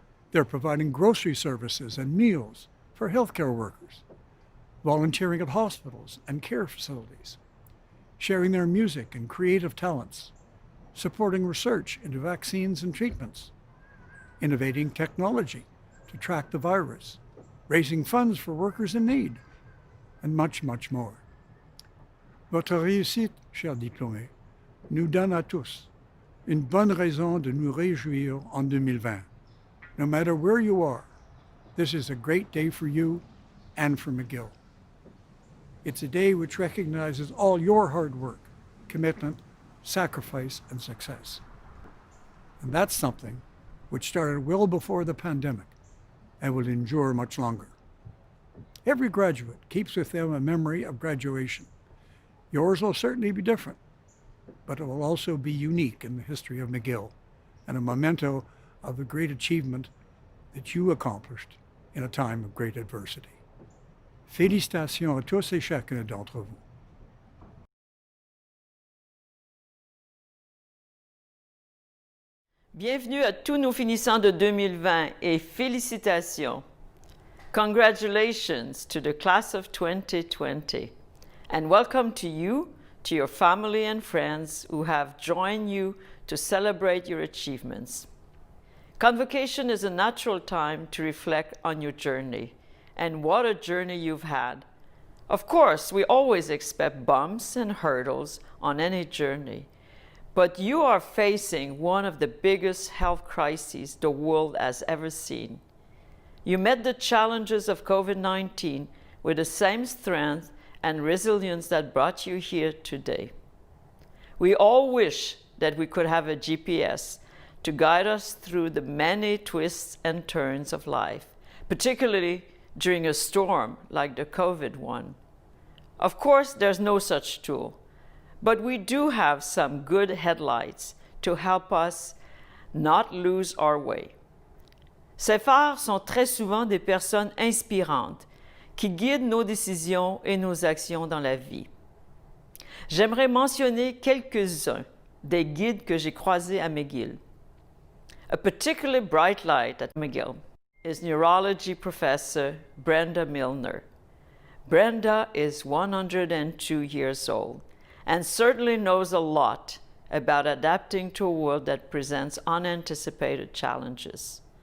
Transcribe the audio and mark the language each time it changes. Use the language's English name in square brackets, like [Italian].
[English] They're providing grocery services and meals for healthcare workers, volunteering at hospitals and care facilities, sharing their music and creative talents, supporting research into vaccines and treatments, innovating technology to track the virus, raising funds for workers in need, and much, much more. [French] Votre réussite, chers diplômés, nous donne à tous une bonne raison de nous réjouir en 2020. [English] No matter where you are, this is a great day for you and for McGill. It's a day which recognizes all your hard work, commitment, sacrifice, and success. And that's something which started well before the pandemic and will endure much longer. Every graduate keeps with them a memory of graduation. Yours will certainly be different, but it will also be unique in the history of McGill and a memento of the great achievement that you accomplished in a time of great adversity. [French] Félicitations à tous et chacun d'entre vous. Bienvenue à tous nos finissants de 2020 et félicitations. [English] Congratulations to the class of 2020. And welcome to you, to your family and friends who have joined you to celebrate your achievements. Convocation is a natural time to reflect on your journey, and what a journey you've had. Of course, we always expect bumps and hurdles on any journey, but you are facing one of the biggest health crises the world has ever seen. You met the challenges of COVID-19 with the same strength and resilience that brought you here today. We all wish that we could have a GPS to guide us through the many twists and turns of life, particularly during a storm like the COVID one. Of course, there's no such tool, but we do have some good headlights to help us not lose our way. [French] Ces phares sont très souvent des personnes inspirantes qui guident nos décisions et nos actions dans la vie. j'aimerais mentionner quelques-uns des guides que j'ai croisés à McGill. [English] A particularly bright light at McGill is neurology professor Brenda Milner. Brenda is 102 years old and certainly knows a lot about adapting to a world that presents unanticipated challenges.